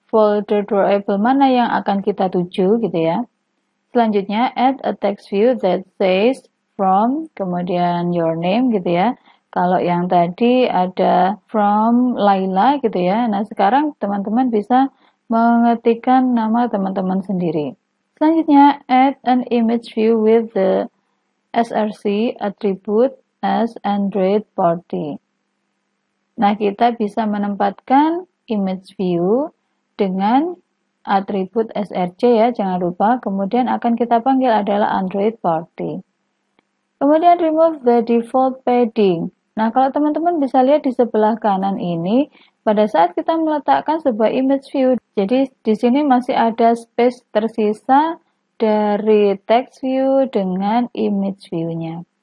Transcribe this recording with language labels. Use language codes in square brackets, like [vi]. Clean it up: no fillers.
[id] Folder drawable mana yang akan kita tuju gitu ya. Selanjutnya, [en] add a text view that says from, [id] kemudian [en] your name [id] gitu ya. Kalau yang tadi ada from Laila gitu ya. Nah, sekarang teman-teman bisa mengetikkan nama teman-teman sendiri. Selanjutnya, [en] add an image view with the src attribute as Android Party. [id] Nah, kita bisa menempatkan image view dengan atribut src ya, jangan lupa. Kemudian akan kita panggil adalah Android Party. Kemudian [en] remove the default padding. [id] Nah, kalau teman-teman bisa lihat di sebelah kanan ini, pada saat kita meletakkan sebuah image view, jadi di sini masih ada space tersisa dari text view dengan image view-nya.